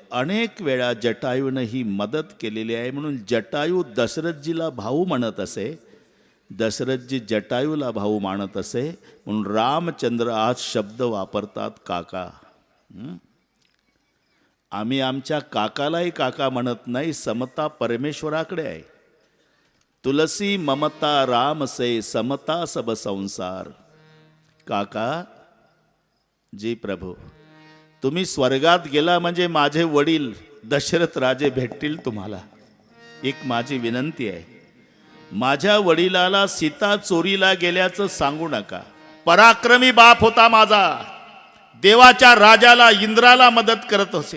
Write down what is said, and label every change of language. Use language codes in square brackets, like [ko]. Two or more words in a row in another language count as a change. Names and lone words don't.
[mr] अनेक वेळा जटायूनं ही मदत केलेली आहे. म्हणून जटायू दशरथजीला भाऊ म्हणत असे, दशरथजी जटायूला भाऊ मानत असे. म्हणून रामचंद्र आज शब्द वापरतात काका. आम्ही आमच्या काकालाही काका म्हणत नाही. समता परमेश्वराकडे आहे. [hi] तुलसी ममता राम से समता सब संसार. [mr] काका जी प्रभू, तुम्ही स्वर्गात गेला म्हणजे माझे वडील दशरथ राजे भेटतील तुम्हाला. एक माझी विनंती आहे, माझ्या वडिलाला सीता चोरीला गेल्याचं सांगू नका. पराक्रमी बाप होता माझा, देवाच्या राजाला इंद्राला मदत करत असे.